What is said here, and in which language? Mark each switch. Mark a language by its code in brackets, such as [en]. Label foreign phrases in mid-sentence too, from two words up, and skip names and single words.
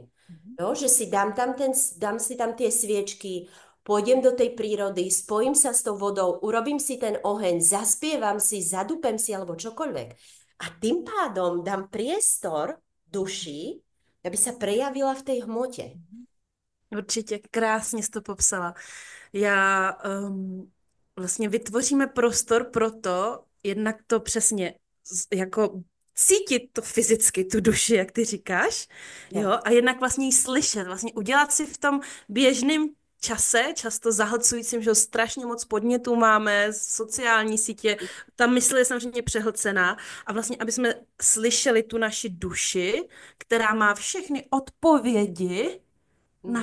[sk] Jo, že si dám si tam tie sviečky, pôjdem do tej prírody, spojím sa s tou vodou, urobím si ten oheň, zaspievam si, zadúpem si alebo čokoľvek. A tým pádom dám priestor duši, aby sa prejavila v tej hmote. [cs] Určitě krásně jsi to popsala. Já vlastně vytvoříme prostor pro to, jednak to přesně jako cítit to fyzicky, tu duši, jak ty říkáš, jo, Ja. a jednak vlastně ji slyšet, vlastně udělat si v tom běžném čase, často zahlcujícím, že strašně moc podnětů máme, sociální sítě, ta mysl je samozřejmě přehlcená a vlastně, aby jsme slyšeli tu naši duši, která má všechny odpovědi na